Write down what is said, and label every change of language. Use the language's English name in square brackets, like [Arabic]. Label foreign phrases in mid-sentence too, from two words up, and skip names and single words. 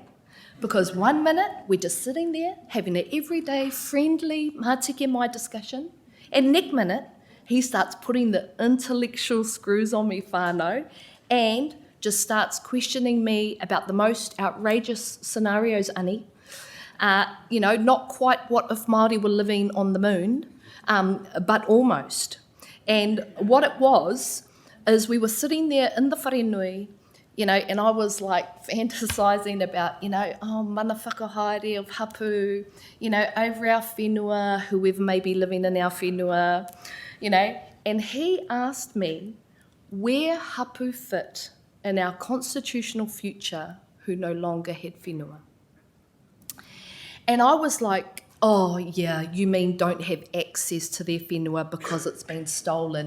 [English] Because 1 minute, we're just sitting there having an everyday, friendly Matike Mai discussion, and next minute, he starts putting the intellectual screws on me, whānau, and just starts questioning me about the most outrageous scenarios, Ani. Not quite what if Māori were living on the moon, but almost. And what it was, is we were sitting there in the wharenui, and I was like fantasising about, [Māori] mana whakahaere [English] of hapu, over our whenua, whoever may be living in our whenua, and he asked me where hapu fit in our constitutional future who no longer had whenua. And I was like, oh yeah, you mean don't have access to their whenua because it's been stolen?